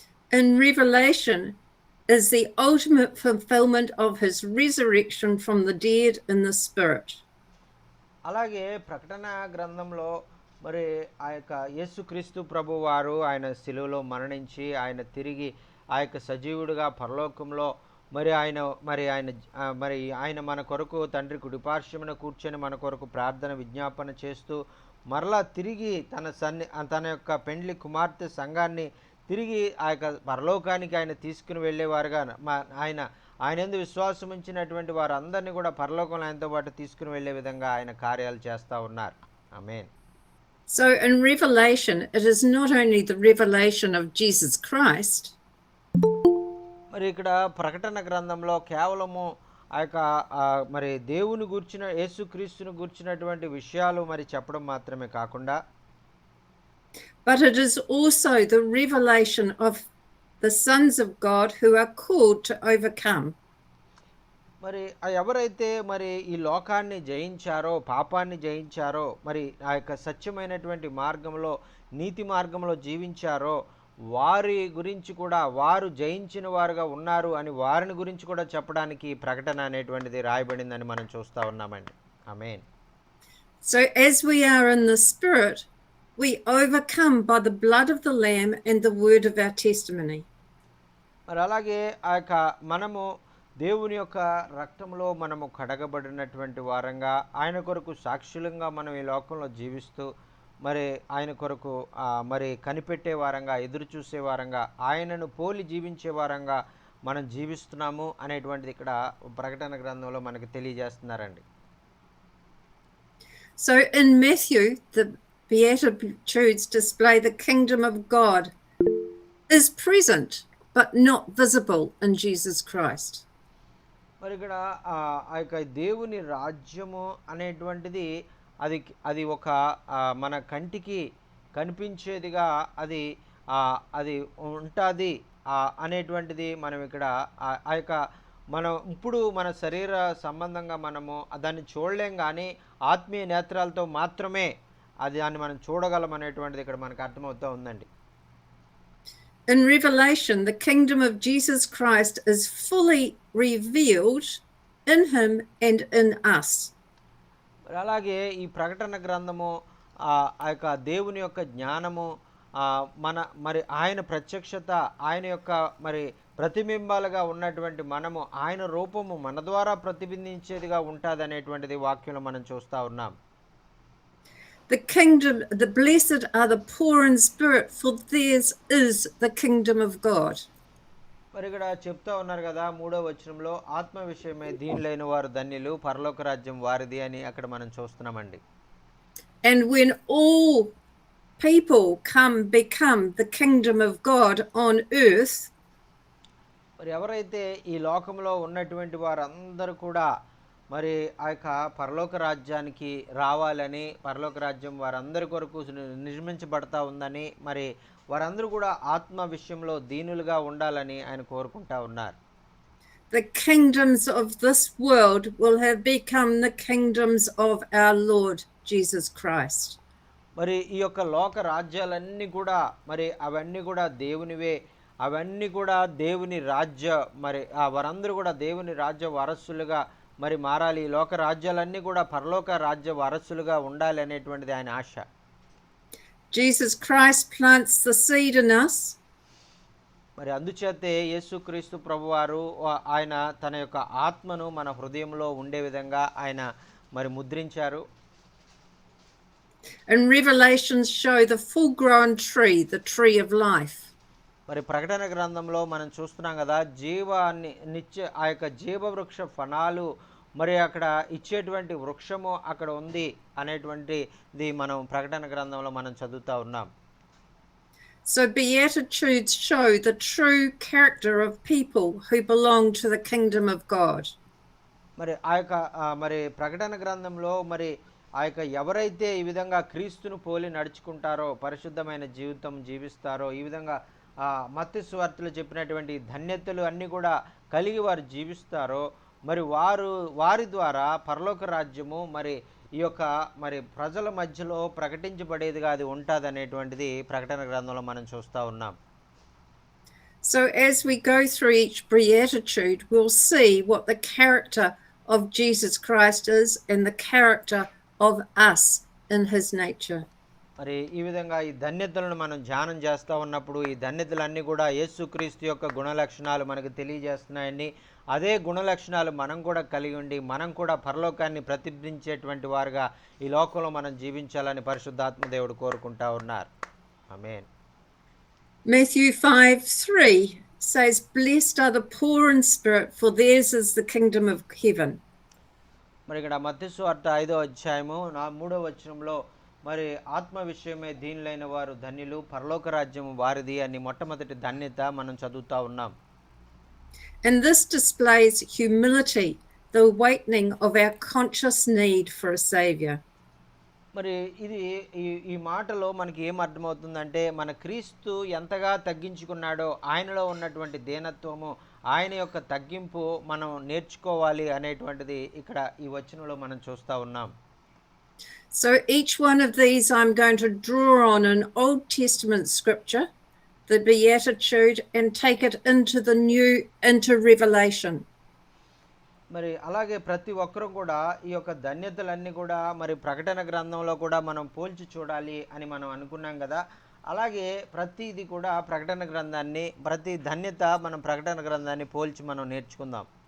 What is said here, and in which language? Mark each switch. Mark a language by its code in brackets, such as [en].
[en] In Revelation is the ultimate fulfillment of his resurrection from the dead in the spirit. [te] అలాగే ప్రకటన గ్రంథంలో మరి ఆ యొక్క యేసుక్రీస్తు ప్రభువారు ఆయన శిలువలో మరణించి ఆయన తిరిగి ఆ యొక్క సజీవుడిగా పరలోకంలో మరి ఆయన మరి ఆయన మరి ఆయన మన కొరకు తండ్రి కుడిపార్శ్వమున కూర్చొని మన కొరకు ప్రార్థన విజ్ఞాపన చేస్తూ మరలా తిరిగి తన యొక్క పెండ్లి కుమార్తె సంఘాన్ని తిరిగి ఆ యొక్క పరలోకానికి ఆయన తీసుకుని వెళ్ళేవారుగా ఆయన ఆయన యందు విశ్వాసం ఉంచినటువంటి వారందరినీ కూడా పరలోకంలో ఆయనతో పాటు తీసుకుని వెళ్ళే విధంగా ఆయన కార్యాలు చేస్తూ ఉన్నారు. ఆమేన్. [en] So in Revelation, it is not only the revelation of Jesus Christ, [te] మరి ఇక్కడ ప్రకటన గ్రంథంలో కేవలము ఆ యొక్క మరి దేవుని గూర్చిన యేసుక్రీస్తుని గూర్చినటువంటి విషయాలు మరి చెప్పడం మాత్రమే కాకుండా [en] but it is also the revelation of the sons of God who are called to overcome. [te] మరి ఎవరైతే మరి ఈ లోకాన్ని జయించారో, పాపాన్ని జయించారో, మరి ఆ యొక్క సత్యమైనటువంటి మార్గంలో, నీతి మార్గంలో జీవించారో వారి గురించి కూడా వారు జయించిన వారుగా ఉన్నారు అని వారిని గురించి కూడా చెప్పడానికి ప్రకటన అనేటువంటిది రాయబడిందని మనం చూస్తూ ఉన్నామండి. ఆమేన్. [en] So as we are in the Spirit, we overcome by the blood of the Lamb and the word of our testimony. [te] మరి అలాగే ఆ యొక్క మనము దేవుని యొక్క రక్తంలో మనము కడగబడినటువంటి వారంగా ఆయన కొరకు సాక్షులంగా మనం ఈ లోకంలో జీవిస్తూ మరి ఆయన కొరకు మరి కనిపెట్టే వారంగా ఎదురు చూసే వారంగా ఆయనను పోలి జీవించే వారంగా మనం జీవిస్తున్నాము అనేటువంటిది ఇక్కడ ప్రకటన గ్రంథంలో మనకు తెలియజేస్తున్నారండి. [en] So in Matthew, the Beatitudes display the kingdom of God is present but not visible in Jesus Christ. [te] మరి ఇక్కడ ఆ యొక్క దేవుని రాజ్యము అనేటువంటిది అది అది ఒక మన కంటికి కనిపించేదిగా అది అది ఉంటుంది అనేటువంటిది మనం ఇక్కడ ఆ యొక్క మనం ఇప్పుడు మన శరీర సంబంధంగా మనము దాన్ని చూడలేం, కానీ ఆత్మీయ నేత్రాలతో మాత్రమే దాన్ని మనం చూడగలం అనేటువంటిది ఇక్కడ మనకు అర్థమవుతూ ఉందండి. [en] In Revelation, the kingdom of Jesus Christ is fully revealed in him and in us. [te] అలాగే ఈ ప్రకటన గ్రంథము ఆ యొక్క దేవుని యొక్క జ్ఞానము మరి ఆయన ప్రత్యక్షత, ఆయన యొక్క మరి ప్రతిబింబాలుగా ఉన్నటువంటి మనము ఆయన రూపము మన ద్వారా ప్రతిబింబించేదిగా ఉంటుంది అనేటువంటిది వాక్యంలో మనం చూస్తూ ఉన్నాం. [en] The kingdom, the blessed are the poor in spirit, for theirs is the kingdom of God. [te] మరి ఇక్కడ చెప్తా ఉన్నారు కదా 3వ వచనంలో, ఆత్మ విషయమై దీనులైన వారు ధన్యులు, పరలోక రాజ్యం వారిది అని అక్కడ మనం చూస్తున్నామండి. [en] And when all people become the kingdom of God on earth, [te] మరి ఎవరైతే ఈ లోకంలో ఉన్నటువంటి వారందరూ కూడా మరి ఆ యొక్క పరలోక రాజ్యానికి రావాలని, పరలోక రాజ్యం వారందరి కొరకు నిర్మించబడతా ఉందని, మరి వారందరూ కూడా ఆత్మ విషయంలో దీనులుగా ఉండాలని ఆయన కోరుకుంటా ఉన్నారు. [en] The kingdoms of this world will have become the kingdoms of our Lord Jesus Christ. [te] మరి ఈ యొక్క లోక రాజ్యాలన్నీ కూడా మరి అవన్నీ కూడా దేవునివే, అవన్నీ కూడా దేవుని రాజ్య మరి వారందరూ కూడా దేవుని రాజ్య వారసులుగా మరి మారాలి. ఈ లోక రాజ్యాలన్నీ కూడా పరలోక రాజ్య వారసులుగా ఉండాలి అనేటువంటిది ఆయన ఆశ. [en] Jesus Christ plants the seed in us. [te] మరి అందుచేతే యేసుక్రీస్తు ప్రభువారు ఆయన తన యొక్క ఆత్మను మన హృదయంలో ఉండే విధంగా ఆయన మరి ముద్రించారు. [en] And Revelations show the full grown tree, the tree of life. [te] మరి ప్రకటన గ్రంథంలో మనం చూస్తున్నాం కదా, జీవాన్ని నిత్య ఆ యొక్క జీవ వృక్ష ఫలాలు మరి అక్కడ ఇచ్చేటువంటి వృక్షము అక్కడ ఉంది అనేటువంటిది మనం ప్రకటన గ్రంథంలో మనం చదువుతా ఉన్నాం. [en] So Beatitudes show the true character of people who belong to the kingdom of God. [te] మరి ఆ యొక్క మరి ప్రకటన గ్రంథంలో మరి ఆ యొక్క ఎవరైతే ఈ విధంగా క్రీస్తును పోలి నడుచుకుంటారో, పరిశుద్ధమైన జీవితం జీవిస్తారో, ఈ విధంగా మత్తయి సువార్తలో చెప్పినటువంటి ధన్యతలు అన్నీ కూడా కలిగి వారు జీవిస్తారో, మరి వారి ద్వారా పరలోక రాజ్యము మరి ఈ యొక్క మరి ప్రజల మధ్యలో ప్రకటించబడేదిగా అది ఉంటుంది అనేటువంటిది ప్రకటన గ్రంథంలో మనం చూస్తూ ఉన్నాం. [en] So as we go through each beatitude, we'll see what the character of Jesus Christ is and the character of us in his nature. [te] మరి ఈ విధంగా ఈ ధన్యతలను మనం ధ్యానం చేస్తూ ఉన్నప్పుడు ఈ ధన్యతలన్నీ కూడా యేసుక్రీస్తు యొక్క గుణ లక్షణాలు మనకు తెలియజేస్తున్నాయని, అదే గుణలక్షణాలు మనం కూడా కలిగి ఉండి మనం కూడా పరలోకాన్ని ప్రతిబింబించేటువంటి వారుగా ఈ లోకంలో మనం జీవించాలని పరిశుద్ధాత్మ దేవుడు కోరుకుంటా ఉన్నారు. ఆమేన్. [en] Matthew 5:3 says, "Blessed are the poor in spirit, for theirs is the kingdom of heaven." [te] మరి ఇక్కడ మత్తయి సువార్త 5వ అధ్యాయము 3వ వచనంలో మరి ఆత్మ విషయమే దీనులైన వారు ధన్యులు, పరలోక రాజ్యము వారిది అని మొట్టమొదటి ధన్యత మనం చదువుతా ఉన్నాం. [en] And this displays humility, the awakening of our conscious need for a savior. [te] మరి ఇది ఈ ఈ మాటలో మనకి ఏం అర్థమవుతుందంటే మన క్రీస్తు ఎంతగా తగ్గించుకున్నాడో ఆయనలో ఉన్నటువంటి దీనత్వము, ఆయన యొక్క తగ్గింపు మనం నేర్చుకోవాలి అనేటువంటిది ఇక్కడ ఈ వచనంలో మనం చూస్తూ ఉన్నాం. [en] So each one of these I'm going to draw on an Old Testament scripture, the Beatitude, and take it into the new, into Revelation. [te] మరి అలాగే ప్రతి ఒక్కరూ కూడా ఈ యొక్క ధన్యతలన్నీ కూడా మరి ప్రకటన గ్రంథంలో కూడా మనం పోల్చి చూడాలి అని మనం అనుకున్నాం కదా. అలాగే ప్రతిది కూడా ప్రకటన గ్రంథాన్ని, ప్రతి ధన్యత మనం ప్రకటన గ్రంథాన్ని పోల్చి మనం నేర్చుకుందాం.